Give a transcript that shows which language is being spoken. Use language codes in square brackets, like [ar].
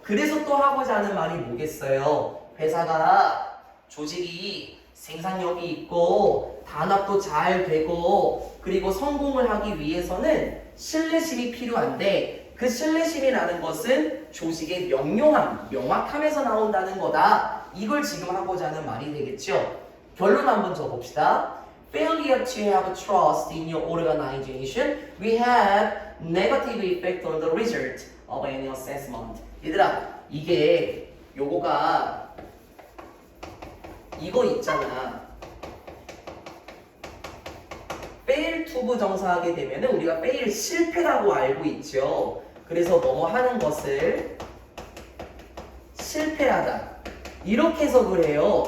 [ko] 그래서 또 하고자 하는 말이 뭐겠어요? 회사가 조직이 생산력이 있고 단합도 잘 되고 그리고 성공을 하기 위해서는 신뢰심이 필요한데, 그 신뢰심이라는 것은 조직의 명확함에서 나온다는 거다. 이걸 지금 하고자 하는 말이 되겠죠. 결론 한번 적어봅시다. [en] Failure to have trust in your organization will have negative effect on the result of any assessment. [ko] 얘들아, 이게 요거가 이거 있잖아. fail to 부정사하게 되면은 우리가 fail 실패라고 알고 있죠. 그래서 뭐뭐 하는 것을 실패하다 이렇게 해석을 해요.